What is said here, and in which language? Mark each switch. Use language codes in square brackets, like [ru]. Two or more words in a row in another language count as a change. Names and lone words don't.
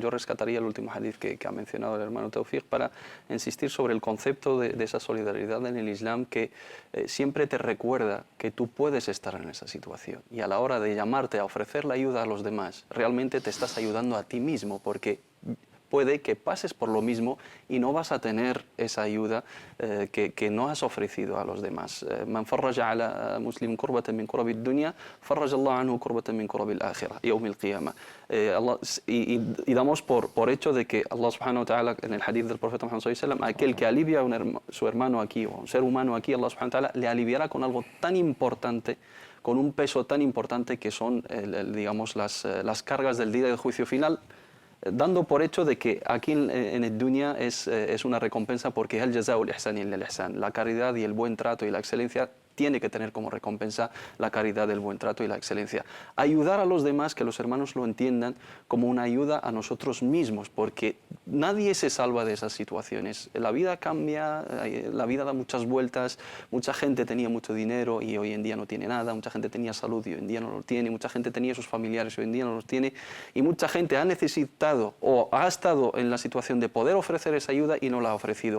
[es] Yo rescataría el último hadith que ha mencionado el hermano Tawfiq para insistir sobre el concepto de esa solidaridad en el Islam que siempre te recuerda que tú puedes estar en esa situación y a la hora de llamarte a ofrecer la ayuda a los demás, realmente te estás ayudando a ti mismo, porque puede que pases por lo mismo y no vas a tener esa ayuda que no has ofrecido a los demás. [ar] من فرج على مسلم كربة من كرب الدنيا، فرج الله عنه كربة من كرب الآخرة، يوم القيامة. [es] Y damos por hecho de que [ar] الله سبحانه وتعالى, [es] en el hadith del profeta Muhammad [ar] صلى الله عليه وسلم, [es] aquel que alivia a su hermano aquí o a un ser humano aquí, [ar] الله سبحانه وتعالى [es] le aliviará con algo tan importante, con un peso tan importante que son, digamos, las cargas del día del juicio final, dando por hecho de que aquí en el dunya es una recompensa, porque el [ar] جزاء الإحسان إلا الإحسان, [es] la caridad y el buen trato y la excelencia tiene que tener como recompensa la caridad, el buen trato y la excelencia. Ayudar a los demás, que los hermanos lo entiendan como una ayuda a nosotros mismos, porque nadie se salva de esas situaciones. La vida cambia, la vida da muchas vueltas, mucha gente tenía mucho dinero y hoy en día no tiene nada, mucha gente tenía salud y hoy en día no lo tiene, mucha gente tenía sus familiares y hoy en día no los tiene, y mucha gente ha necesitado o ha estado en la situación de poder ofrecer esa ayuda y no la ha ofrecido.